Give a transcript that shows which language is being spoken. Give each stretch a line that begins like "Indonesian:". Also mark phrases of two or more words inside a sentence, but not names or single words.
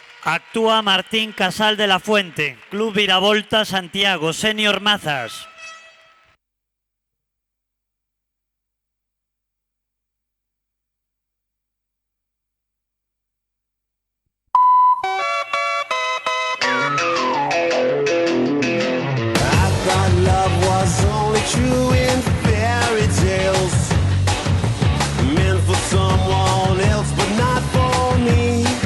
Galician: Actúa Martín Casal de la Fuente, Club Viravolta Santiago, Senior Mazas.
English: I thought love was only true in fairy tales, meant for someone else but not for me.